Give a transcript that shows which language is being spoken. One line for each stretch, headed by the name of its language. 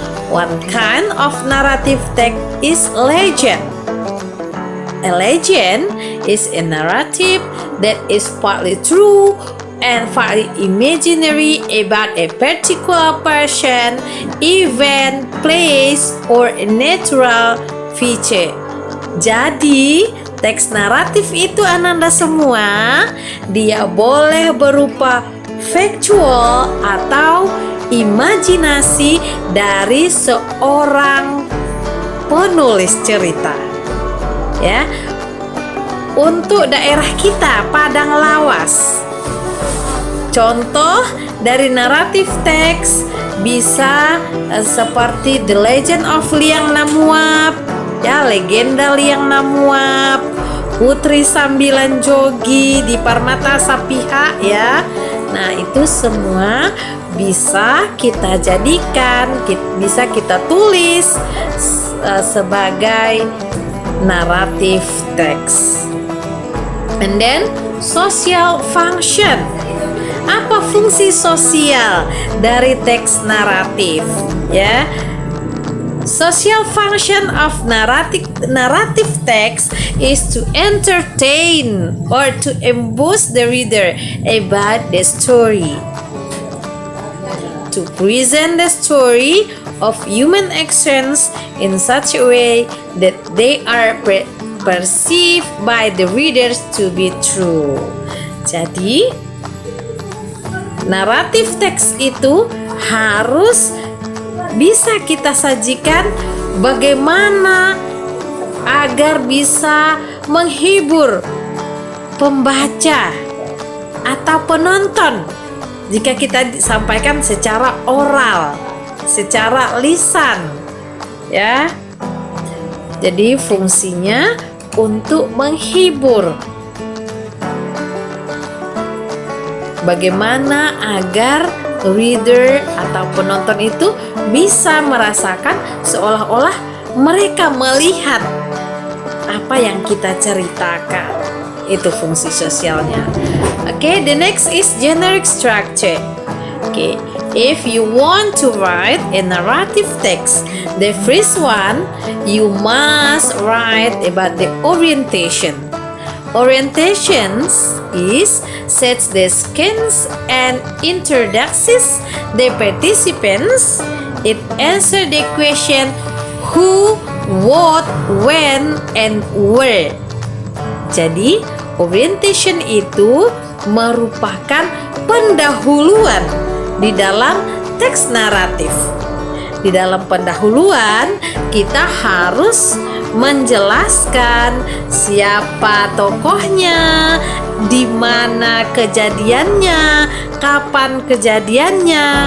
English: One kind of narrative text is legend. A legend is a narrative that is partly true and partly imaginary about a particular person, event, place, or a natural feature.
Indonesian: Jadi, teks naratif itu Ananda semua, dia boleh berupa factual atau imajinasi dari seorang penulis cerita. Ya, untuk daerah kita Padang Lawas, contoh dari naratif teks bisa seperti
English: The Legend of Liang Namuap,
Indonesian: ya, legenda Liang Namuap, Putri Sambilan Jogi di Parmata Sapiha, ya. Nah, itu semua bisa kita jadikan, bisa kita tulis sebagai naratif teks.
English: And then social function.
Indonesian: Apa fungsi sosial dari teks naratif?
English: Ya, social function of narrative text is to entertain or to immerse the reader about the story. To present the story of human actions in such a way that they are perceived by the readers to be true.
Indonesian: Jadi, naratif teks itu harus bisa kita sajikan bagaimana agar bisa menghibur pembaca atau penonton jika kita sampaikan secara oral, secara lisan, ya. Jadi fungsinya untuk menghibur. Bagaimana agar reader atau penonton itu bisa merasakan seolah-olah mereka melihat apa yang kita ceritakan. Itu fungsi sosialnya.
English: Okay, the next is generic structure. Okay, if you want to write a narrative text, the first one you must write about the orientation. Orientations is sets the skins and introduces the participants. It answer the question who, what, when, and where.
Indonesian: Jadi, orientation itu merupakan pendahuluan di dalam teks naratif. Di dalam pendahuluan, kita harus menjelaskan siapa tokohnya, di mana kejadiannya, kapan kejadiannya.